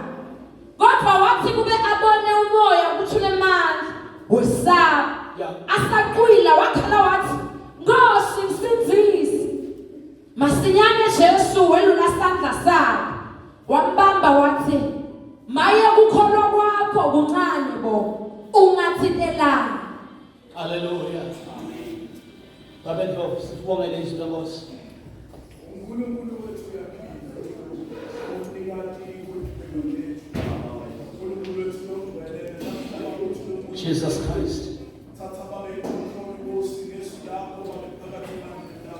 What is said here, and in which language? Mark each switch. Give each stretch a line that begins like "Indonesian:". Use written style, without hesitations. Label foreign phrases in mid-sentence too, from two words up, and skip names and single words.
Zulu: Kodwa wathi kube abone umoya kuthule manje wesaba asaqwila wakhala wathi Nkosi msindisi. Masinyane Jesu welula isandla sakhe wambamba wathi maye kukholwa kwakho kuncane bo ungathitelana. Hallelujah. Babethu sibongele izwi leNkosi. uNkulunkulu wethu uyaphila. Unikati ukuthi uNkulunkulu wethu nomgcwele namhlanje ukuthi
English: Jesus Christ.
Zulu: thatha babe ikhontrol Nkosi ngesu lakho phakathi kwamandla.